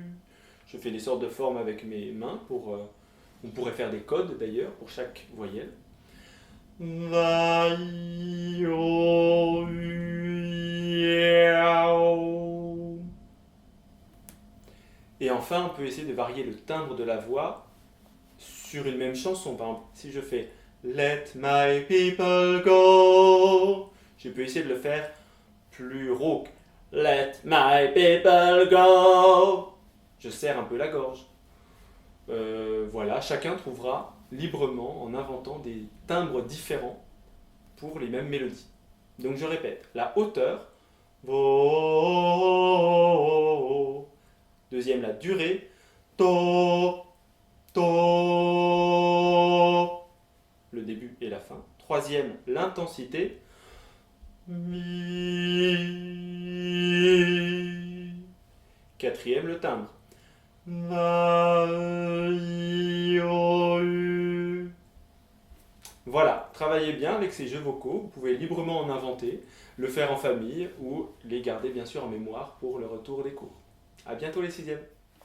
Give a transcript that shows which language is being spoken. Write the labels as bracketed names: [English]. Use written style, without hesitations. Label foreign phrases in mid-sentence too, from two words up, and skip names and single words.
[French] Je fais des sortes de formes avec mes mains pour... on pourrait faire des codes d'ailleurs pour chaque voyelle. Va, I, O, U, I. Et enfin, on peut essayer de varier le timbre de la voix sur une même chanson. Par exemple, si je fais [English] Let my people go, [French] je peux essayer de le faire plus rauque. [English] Let my people go. [French] Je serre un peu la gorge. Voilà, chacun trouvera librement en inventant des timbres différents pour les mêmes mélodies. Donc je répète, la hauteur, vo. Deuxième, la durée, to, to. Le début et la fin. Troisième, l'intensité, mi. Quatrième, le timbre, va, i, o, u. Voilà, travaillez bien avec ces jeux vocaux, vous pouvez librement en inventer, le faire en famille ou les garder bien sûr en mémoire pour le retour des cours. A bientôt les 6e.